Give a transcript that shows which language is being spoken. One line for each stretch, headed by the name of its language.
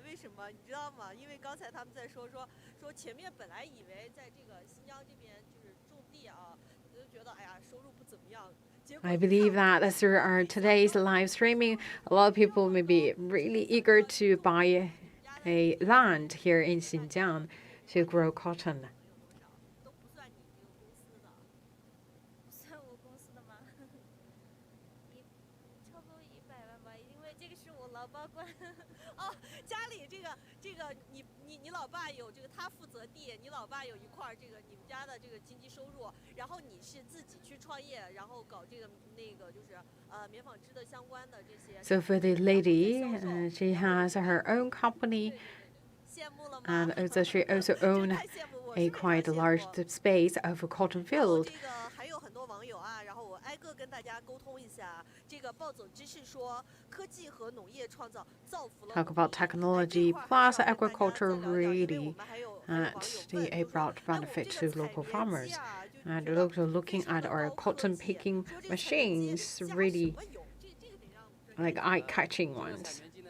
Chinese: 为什么？你知道吗？因为刚才他们在说前面本来以为在这个新疆这边就是种地啊，就觉得哎呀收入不怎么样。”
English: I believe that through our today's live streaming, a lot of people may be really eager to buy a land here in Xinjiang to grow cotton.
Chinese: 算我公司的吗？超过100万吧，因为这个是我老爸管。哦，家里这个你老爸有这个他负责地，你老爸有一块这个你们家的这个经济收入，然后你是自己去创业，然后搞这个就是棉纺织的相关的这些。
English: So for the lady, she has her own company, and also she also owns a quite large space of a cotton field.
Chinese: 还有很多网友啊，然后我挨个跟大家沟通一下。这个暴走知识说，科技和农业创造造福了。
English: Talk about technology plus agriculture really, and a broad benefit to local farmers. And also looking at our cotton picking machines, really like eye-catching ones.